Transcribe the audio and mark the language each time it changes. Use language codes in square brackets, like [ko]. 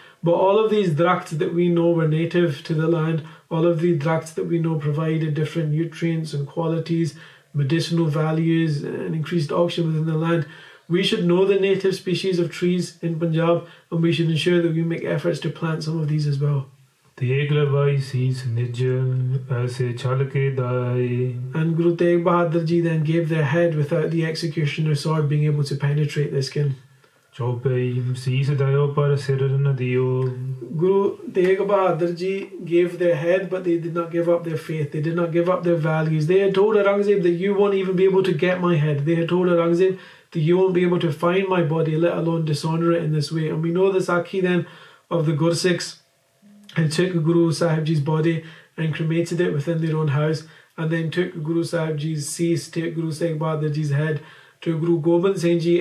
[en] But all of these drakts that we know were native to the land, all of the drakts that we know provided different nutrients and qualities, medicinal values and increased oxygen within the land. We should know the native species of trees in Punjab, and we should ensure that we make efforts to plant some of these as well. [pa] Tegh लवाई सीस निज ऐसे छल के दाए [en] And Guru Tegh Bahadur ji then gave their head without the executioner's sword being able to penetrate their skin. [pa] Chaupai सीस दयो पर सिर न दियो [en] Guru Tegh Bahadur ji gave their head, but they did not give up their faith. They did not give up their values. They had told Aurangzeb that you won't even be able to get my head. They had told Aurangzeb that you won't be able to find my body, let alone dishonour it in this way. And we know the Sakhi then of the Gursikhs, and took Guru Sahib Ji's body and cremated it within their own house, and then took Guru Sahib Ji's cease, took Guru Tegh Bahadur Ji's head to Guru Gobind Singh Ji.